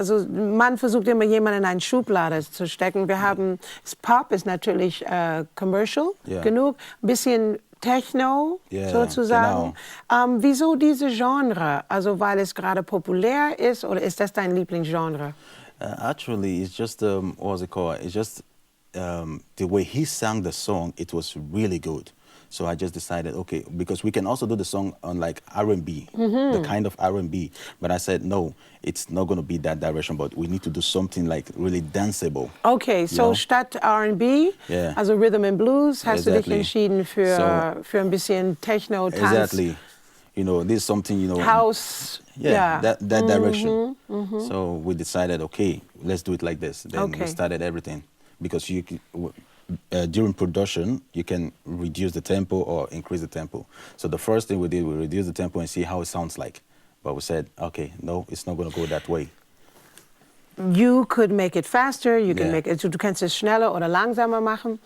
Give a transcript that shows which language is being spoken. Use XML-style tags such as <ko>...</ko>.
<de>Also man versucht immer jemanden in eine Schublade zu stecken. Pop ist natürlich commercial genug, ein bisschen Techno sozusagen. Genau. Wieso diese Genre? Also weil es gerade populär ist oder ist das dein Lieblingsgenre?</de> <en>Actually, it's just what was it called? It's just the way he sang the song. It was really good. So I just decided, okay, because we can also do the song on like R&B, the kind of R&B. But I said, no, it's not going to be that direction, but we need to do something like really danceable.</en> <de>Okay, so statt R&B, also Rhythm and Blues, hast du dich entschieden für ein bisschen Techno, Tanz.</de> <en>Exactly. You know, this is something, House. That direction. So we decided, okay, let's do it like this. Then we started everything. Because during production, you can reduce the tempo or increase the tempo. So the first thing we did, we reduced the tempo and see how it sounds like. But we said, okay, no, it's not going to go that way. You could make it faster,</en> <de>du kannst es schneller oder langsamer machen.</de>